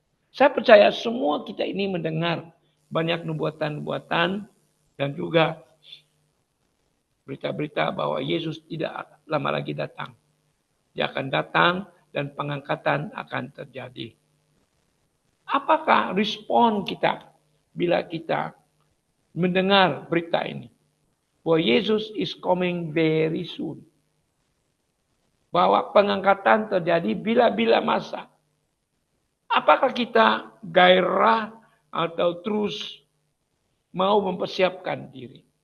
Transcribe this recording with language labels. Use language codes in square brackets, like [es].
[id] Saya percaya semua kita ini mendengar banyak nubuatan-nubuatan dan juga berita-berita bahwa Yesus tidak lama lagi datang. Dia akan datang dan pengangkatan akan terjadi. Apakah respon kita bila kita mendengar berita ini? Bahwa [en] Yesus is coming very soon. [id] Bahwa pengangkatan terjadi [ms] bila-bila masa. [id] Apakah kita gairah atau terus mau mempersiapkan diri?